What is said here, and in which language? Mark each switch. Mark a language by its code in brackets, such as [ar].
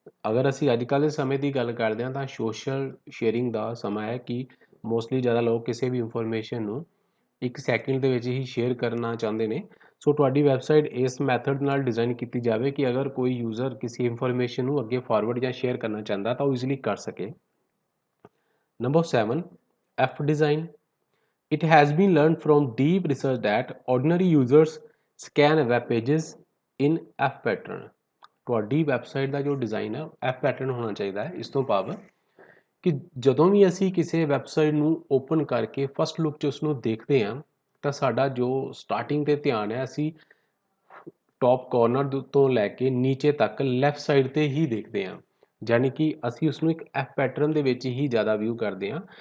[pa] ਅਗਰ ਅਸੀਂ ਅੱਜ ਕੱਲ੍ਹ ਦੇ ਸਮੇਂ ਦੀ ਗੱਲ ਕਰਦੇ ਹਾਂ ਤਾਂ ਸੋਸ਼ਲ ਸ਼ੇਅਰਿੰਗ ਦਾ ਸਮਾਂ ਹੈ ਕਿ ਮੋਸਟਲੀ ਜ਼ਿਆਦਾ ਲੋਕ ਕਿਸੇ ਵੀ ਇਨਫੋਰਮੇਸ਼ਨ ਨੂੰ ਇੱਕ ਸੈਕਿੰਡ ਦੇ ਵਿੱਚ ਹੀ ਸ਼ੇਅਰ ਕਰਨਾ ਚਾਹੁੰਦੇ ਨੇ। ਸੋ ਤੁਹਾਡੀ ਵੈਬਸਾਈਟ ਇਸ ਮੈਥਡ ਨਾਲ ਡਿਜ਼ਾਈਨ ਕੀਤੀ ਜਾਵੇ ਕਿ ਅਗਰ ਕੋਈ ਯੂਜ਼ਰ ਕਿਸੇ ਇਨਫੋਰਮੇਸ਼ਨ ਨੂੰ ਅੱਗੇ ਫਾਰਵਰਡ ਜਾਂ ਸ਼ੇਅਰ ਕਰਨਾ ਚਾਹੁੰਦਾ ਤਾਂ ਉਹ ਈਜ਼ੀਲੀ ਕਰ ਸਕੇ। [en] Number 7, F design. It has been learned from deep research that ordinary users scan web pages in F pattern। [pa] ਤੁਹਾਡੀ ਵੈਬਸਾਈਟ ਦਾ ਜੋ ਡਿਜ਼ਾਈਨ ਹੈ F ਪੈਟਰਨ ਹੋਣਾ ਚਾਹੀਦਾ ਹੈ। ਇਸ ਤੋਂ ਭਾਵ ਕਿ ਜਦੋਂ ਵੀ ਅਸੀਂ ਕਿਸੇ ਵੈਬਸਾਈਟ ਨੂੰ ਓਪਨ ਕਰਕੇ ਫਸਟ ਲੁੱਕ 'ਚ ਉਸ ਨੂੰ ਦੇਖਦੇ ਹਾਂ ਤਾਂ ਸਾਡਾ ਜੋ ਸਟਾਰਟਿੰਗ ਤੇ ਧਿਆਨ ਹੈ ਅਸੀਂ ਟੌਪ ਕਾਰਨਰ ਤੋਂ ਲੈ ਕੇ ਨੀਚੇ ਤੱਕ ਲੈਫਟ ਸਾਈਡ ਤੇ ਹੀ ਦੇਖਦੇ ਹਾਂ, ਯਾਨੀ ਕਿ ਅਸੀਂ ਉਸਨੂੰ ਇੱਕ ਐਫ ਪੈਟਰਨ ਦੇ ਵਿੱਚ ਹੀ ਜ਼ਿਆਦਾ ਵਿਊ ਕਰਦੇ ਹਾਂ।